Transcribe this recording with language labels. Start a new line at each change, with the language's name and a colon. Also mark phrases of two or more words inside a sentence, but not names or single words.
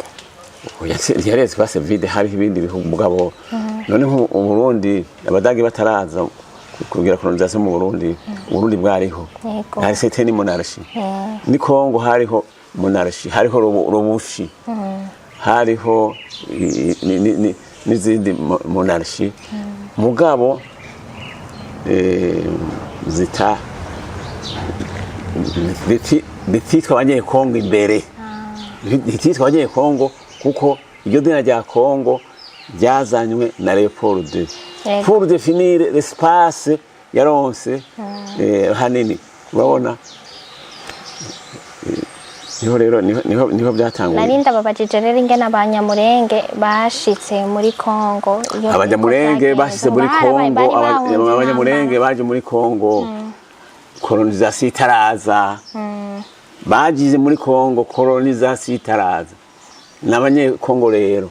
Rundi: Yari
French: espace vide,
Rundi: hari ibindi bihugu mugabo none nk'u Burundi Abadagi bataraza kugira colonisation mu Burundi Burundi bwariho hari
French: certaine monarchie
Rundi: ni Kongo hariho monarchie hariho rubushi hariho n'izindi monarchie mugabo zita bititwa abanyekongo imbere bititwa abanyekongo kuko iryo dina rya Kongo ryazanywe na Léopold II
French: pour définir l'espace
Rundi: yaronse hanini urabona niho byatanguye narinda babajije rero ingene abanyamurenge bashitse muri Kongo abanyamurenge bashitse muri Kongo abanyamurenge baje muri Kongo colonisation itaraza bagize muri Kongo colonisation itaraza n'abanyekongo rero